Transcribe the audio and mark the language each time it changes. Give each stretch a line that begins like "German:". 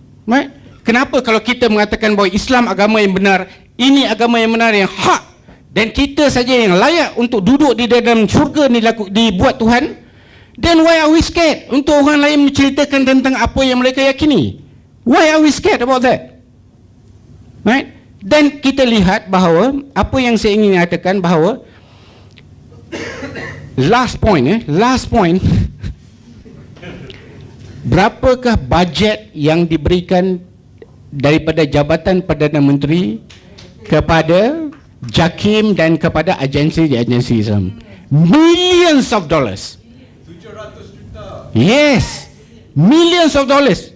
English: Right?
Malay: Kenapa kalau kita mengatakan bahawa Islam agama yang benar, ini agama yang benar, yang hak, dan kita saja yang layak untuk duduk di dalam syurga ni dibuat Tuhan,
English: then why are we scared
Malay: untuk orang lain menceritakan tentang apa yang mereka yakini?
English: Why are we scared about that? Right?
Malay: Dan kita lihat bahawa apa yang saya ingin katakan bahawa
English: last point,
Malay: berapakah bajet yang diberikan daripada Jabatan Perdana Menteri kepada JAKIM dan kepada agensi-agensi Islam?
English: Millions of dollars.
Malay: 700 juta.
English: Yes, millions of dollars.